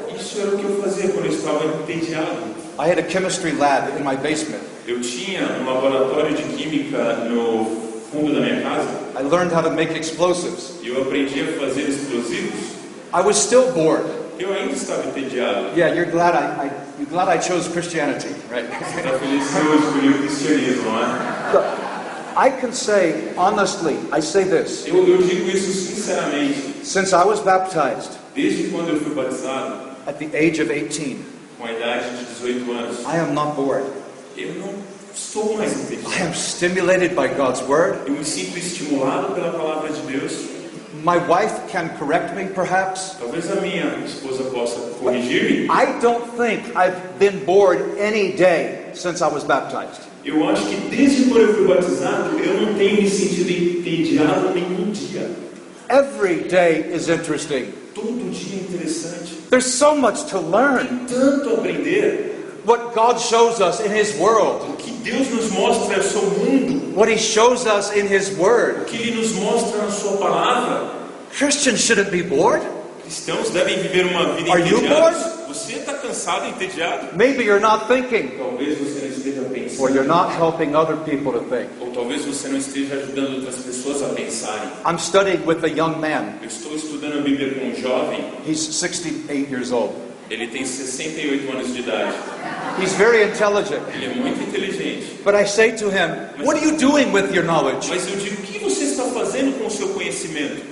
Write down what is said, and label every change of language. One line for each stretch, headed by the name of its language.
Portuguese: Isso era o que eu fazia quando eu estava entediado.
English: I had a chemistry lab in my basement.
Portuguese: Eu tinha um laboratório de química no fundo da minha casa
English: I learned how to make explosives.
Portuguese: e eu aprendi a fazer explosivos.
English: I was still bored.
Portuguese: Eu ainda estava entediado.
English: Yeah, you're glad I chose Christianity, right?
Portuguese: Você está feliz que eu escolhi o cristianismo, não é?
English: Look, I can say honestly, I say this.
Portuguese: Eu digo isso sinceramente.
English: Since I was baptized
Portuguese: Desde quando eu fui batizado,
English: at the age of 18,
Portuguese: com a idade de 18 anos,
English: I am not bored.
Portuguese: eu não estou mais
English: I
Portuguese: entediado.
English: am stimulated by God's word.
Portuguese: Eu me sinto estimulado pela palavra de Deus.
English: My wife can correct me, perhaps.
Portuguese: Talvez a minha esposa possa corrigir-me.
English: I don't think I've been bored any day since I was baptized.
Portuguese: Eu acho que desde quando eu fui batizado, eu não tenho me sentido entediado nenhum dia.
English: Every day is interesting.
Portuguese: Todo dia é interessante.
English: There's so much to learn.
Portuguese: Tanto aprender.
English: What God shows us in His world,
Portuguese: O que Deus nos mostra é o seu mundo.
English: what He shows us in His
Portuguese: O
English: Word.
Portuguese: que Ele nos mostra na sua palavra.
English: Christians shouldn't be bored.
Portuguese: Cristãos devem viver uma vida
English: Are you
Portuguese: entediados. Você está cansado e entediado?
English: Maybe you're not thinking,
Portuguese: Talvez você não esteja
English: or
Portuguese: pensando.
English: you're not helping other people to think.
Portuguese: Ou talvez você não esteja ajudando outras pessoas a pensarem.
English: I'm studying with a young man.
Portuguese: Eu estou estudando a Bíblia com um jovem.
English: He's 68 years old.
Portuguese: Ele tem 68 anos de idade.
English: He's very intelligent.
Portuguese: Ele é muito inteligente.
English: But I say to him, what are you doing with your knowledge?
Portuguese: Mas eu digo, o que você está fazendo com o seu conhecimento?